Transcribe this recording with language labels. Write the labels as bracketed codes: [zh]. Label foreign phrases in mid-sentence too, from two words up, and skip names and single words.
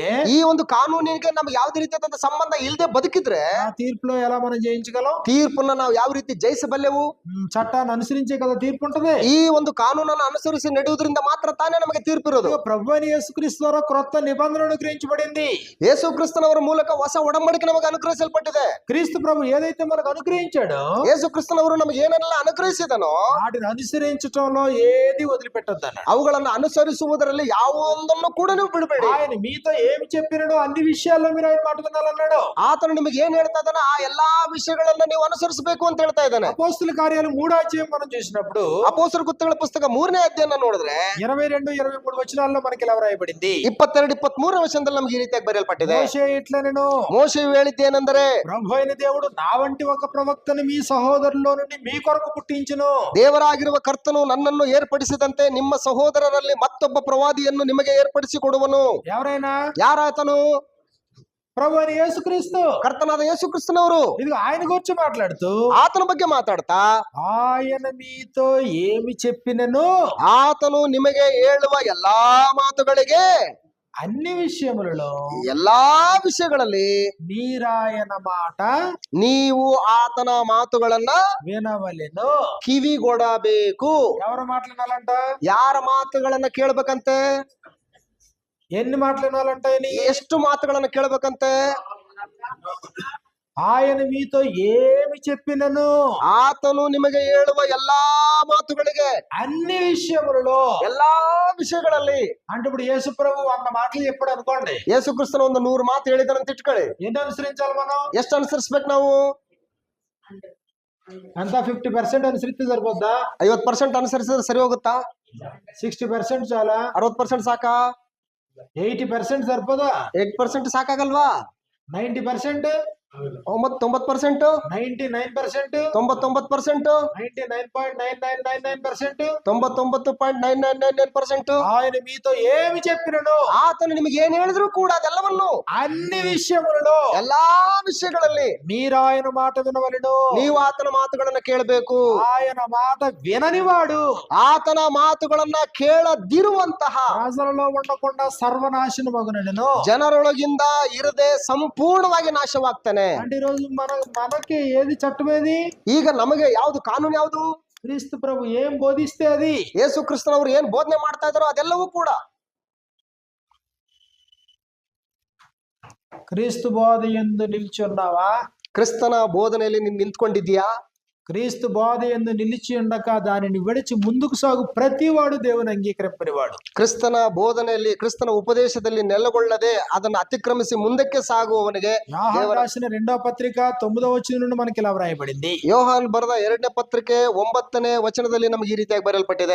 [kn] ಈ ಒಂದು ಕಾನೂನಿಗೆ ನಮ್ಗೆ ಯಾವುದೇ ರೀತಿಯಾದ ಸಂಬಂಧ ಇಲ್ಲದೆ ಬದುಕಿದ್ರೆ [te] ఆ తీర్పులో ఎలా మనం జయించగలం? [kn] ತೀರ್ಪನ್ನ ನಾವು ಯಾವ ರೀತಿ ಜಯಿಸಬಲ್ಲೆವು? [te] చట్టాన్ని అనుసరించే కదా తీర్పు ఉంటది. [kn] ಈ ಒಂದು ಕಾನೂನನ್ನು ಅನುಸರಿಸಿ ನಡೆಯುವುದರಿಂದ ಮಾತ್ರ ತಾನೇ ನಮಗೆ ತೀರ್ಪು ಇರೋದು. [te] ప్రభు అయిన యేసుక్రీస్తు ద్వారా క్రొత్త నిబంధన అనుగ్రహించబడింది. [kn] ಯೇಸು ಕ್ರಿಸ್ತನವರ ಮೂಲಕ ಹೊಸ ಒಡಂಬಡಿಕೆ ನಮಗೆ ಅನುಗ್ರಹಿಸಲ್ಪಟ್ಟಿದೆ. [te] క్రీస్తు ప్రభు ఏదైతే మనకు అనుగ్రహించాడో, [kn] ಯೇಸು ಕ್ರಿಸ್ತನವರು ನಮಗೆ ಏನೆಲ್ಲ ಅನುಗ್ರಹಿಸಿದನೋ [te] వాటిని అనుసరించటంలో ఏది వదిలిపెట్టొద్దన్నాడు. [kn] ಅವುಗಳನ್ನು ಅನುಸರಿಸುವುದರಲ್ಲಿ ಯಾವುದನ್ನು ಕೂಡ ನೀವು ಬಿಡಬೇಡಿ. [te] ఆయన మీతో ఏమి చెప్పినాడో అన్ని విషయాల్లో మీరు ఆయన మాట వినాలన్నాడు. [kn] ಆತನು ನಿಮಗೆ ಏನ್ ಹೇಳ್ತಾ ಇದ್ದಾನೋ ಆ ಎಲ್ಲಾ ವಿಷಯಗಳನ್ನ ನೀವು ಅನುಸರಿಸಬೇಕು ಅಂತ ಹೇಳ್ತಾ ಇದ್ದಾನೆ. [te] అపోస్తుల కార్యాలు 3వ అధ్యాయం మనం చూసినప్పుడు, [kn] ಅಪೊಸ್ತಲರ ಕೃತ್ಯಗಳ ಪುಸ್ತಕ 3ನೇ ಅಧ್ಯಾಯನ ನೋಡಿದ್ರೆ [te] 22, 23 వచనాల్లో మనకి ఇలా వ్రాయబడింది. [kn] 22, 23ನೇ ವಚನದಲ್ಲಿ ನಮಗೆ ಈ ರೀತಿಯಾಗಿ ಬರೆಯಲ್ಪಟ್ಟಿದೆ. [te] మోషే ఇట్లనెను, [kn] ಮೋಶೆಯು ಹೇಳಿದ್ದೇನೆಂದರೆ, [te] ప్రభు అయిన దేవుడు నా వంటి ఒక ప్రవక్తను మీ సహోదరుల్లో నుండి మీ కొరకు పుట్టించును. [kn] ದೇವರಾಗಿರುವ ಕರ್ತನು ನನ್ನನ್ನು ಏರ್ಪಡಿಸಿದಂತೆ ನಿಮ್ಮ ಸಹೋದರರಲ್ಲಿ ಮತ್ತೊಬ್ಬ ಪ್ರವಾದಿಯನ್ನು ನಿಮಗೆ ಏರ್ಪಡಿಸಿ ಕೊಡುವನು. [te] ఎవరైనా? [kn] ಯಾರಾತನು? [te] ప్రభు అయిన యేసుక్రీస్తు. [kn] ಕರ್ತನಾದ ಯೇಸು ಕ್ರಿಸ್ತನವರು. [te] ఇది ఆయన గురించి మాట్లాడుతూ, [kn] ಆತನ ಬಗ್ಗೆ ಮಾತಾಡ್ತಾ, [te] ఆయన మీతో ఏమి చెప్పినను [kn] ಆತನು ನಿಮಗೆ ಹೇಳುವ ಎಲ್ಲಾ ಮಾತುಗಳಿಗೆ [te] అన్ని విషయములలో [kn] ಎಲ್ಲಾ ವಿಷಯಗಳಲ್ಲಿ [te] మీరాయన మాట [kn] ನೀವು ಆತನ ಮಾತುಗಳನ್ನ [te] వినవలెను. [kn] ಕಿವಿಗೊಡಬೇಕು. [te] ఎవరు మాట్లాడాలంట? [kn] ಯಾರ ಮಾತುಗಳನ್ನ ಕೇಳ್ಬೇಕಂತೆ? [te] ఎన్ని మాటలు వినాలంట? [kn] ಎಷ್ಟು ಮಾತುಗಳನ್ನ ಕೇಳ್ಬೇಕಂತೆ? [te] ఆయన మీతో ఏమి చెప్పినను [kn] ಆತನು ನಿಮಗೆ ಹೇಳುವ ಎಲ್ಲಾ ಮಾತುಗಳಿಗೆ [te] అన్ని విషయములలో. [kn] ಎಲ್ಲಾ ವಿಷಯಗಳಲ್ಲಿ [te] అంటే ఇప్పుడు యేసు ప్రభు 100 మాటలు చెప్పాడు అనుకోండి, [kn] ಯೇಸು ಕ್ರಿಸ್ತನ ಒಂದು 100 ಮಾತು ಹೇಳಿದಾರಂತ ಇಟ್ಕೊಳ್ಳಿ. [te] ఎన్ని అనుసరించాలి మనం? [kn] ಎಷ್ಟು ಅನುಸರಿಸ್ಬೇಕು ನಾವು? [te] అంత 50% అనుసరిస్తే సరిపోద్దా? [kn] 50% ಅನುಸರಿಸಿದ್ರೆ ಸರಿ ಹೋಗುತ್ತಾ? [te] 60% చాలా? [kn] 60% ಸಾಕಾ? [te] 80% సరిపోదా? [kn] 8% ಸಾಕಾಗಲ್ವಾ? [te] 90%? [kn] 90%? [te] 99%? [kn] 99%? [te] 99.9999%? [kn] 99.999%? [te] ఆయన మీతో ఏమి చెప్పినను [kn] ಆತನು ನಿಮಗೆ ಏನ್ ಹೇಳಿದ್ರು ಕೂಡ ಅದೆಲ್ಲವನ್ನು [te] అన్ని విషయములలో [kn] ಎಲ್ಲಾ ವಿಷಯಗಳಲ್ಲಿ [te] మీరు ఆయన మాట వినవలెను. [kn] ನೀವು ಆತನ ಮಾತುಗಳನ್ನ ಕೇಳಬೇಕು. [te] ఆయన మాట విననివాడు [kn] ಆತನ ಮಾತುಗಳನ್ನ ಕೇಳದಿರುವಂತಹ [te] ప్రజలలో ఉండకుండా సర్వనాశనమగునెను. [kn] ಜನರೊಳಗಿಂದ ಇರದೆ ಸಂಪೂರ್ಣವಾಗಿ ನಾಶವಾಗ್ತಾನೆ. [te] అంటే ఈరోజు మనకి ఏది చట్టం? ఏది? [kn] ಈಗ ನಮಗೆ ಯಾವುದು ಕಾನೂನು? ಯಾವುದು? [te] క్రీస్తు ప్రభు ఏం బోధిస్తే అది. [kn] ಯೇಸು ಕ್ರಿಸ್ತನವರು ಏನ್ ಬೋಧನೆ ಮಾಡ್ತಾ ಇದಾರೋ ಅದೆಲ್ಲವೂ ಕೂಡ. [te] క్రీస్తు బోధ యందు నిలిచి ఉన్నావా? [kn] ಕ್ರಿಸ್ತನ ಬೋಧನೆಯಲ್ಲಿ ನೀನು ನಿಂತ್ಕೊಂಡಿದ್ದೀಯಾ? [te] క్రీస్తు బోధ యందు నిలిచి ఉండక దానిని విడిచి ముందుకు సాగు ప్రతివాడు దేవుని అంగీకరింపనివాడు. [kn] ಕ್ರಿಸ್ತನ ಬೋಧನೆಯಲ್ಲಿ ಕ್ರಿಸ್ತನ ಉಪದೇಶದಲ್ಲಿ ನೆಲೆಗೊಳ್ಳದೆ ಅದನ್ನು ಅತಿಕ್ರಮಿಸಿ ಮುಂದಕ್ಕೆ ಸಾಗುವವನಿಗೆ [te] యోహాను రాసిన 2వ పత్రిక 9వ వచనం నుండి మనకి ఇలా వ్రాయబడింది. [kn] ಯೋಹಾನ್ ಬರೆದ 2ನೇ ಪತ್ರಿಕೆ 9ನೇ ವಚನದಲ್ಲಿ ನಮಗೆ ಈ ರೀತಿಯಾಗಿ ಬರೆಯಲ್ಪಟ್ಟಿದೆ.